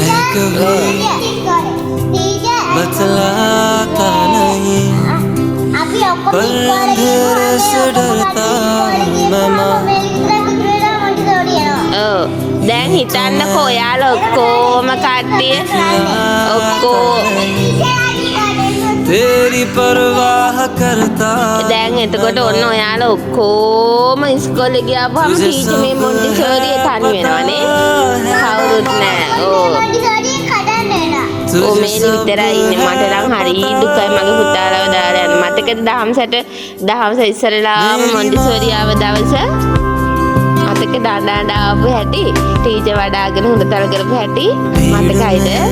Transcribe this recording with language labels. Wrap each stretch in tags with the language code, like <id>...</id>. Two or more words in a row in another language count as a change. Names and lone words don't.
<hi>कभी बतलाता नहीं पर अंधेरे से डरता हूँ मैं माँ</hi> <si>දැන් හිතන්නකෝ ඔයාලා ඔක්කොම කට්ටිය ඔක්කොම</si> <hi>तेरी परवाह करता</hi> <si>දැන් එතකොට ඔන්න ඔයාලා ඔක්කොම ඉස්කෝලේ ගියාපුවම ටීචර් මේ මොන්ටිසෝරිය තනි වෙනවනේ කවුරුත් නැහැ ඕ මේලි විතරයි ඉන්නේ මට නම් හරි දුකයි මගේ පුතාලව දාලා යන්න මතකද දහම්සට ඉස්සරලාම මොන්ටිසෝරියාව දවස මතක දාඩා ආපු හැටි ටීචර් වඩාගෙන හොඳතර කරපු හැටි මතකයිද</si>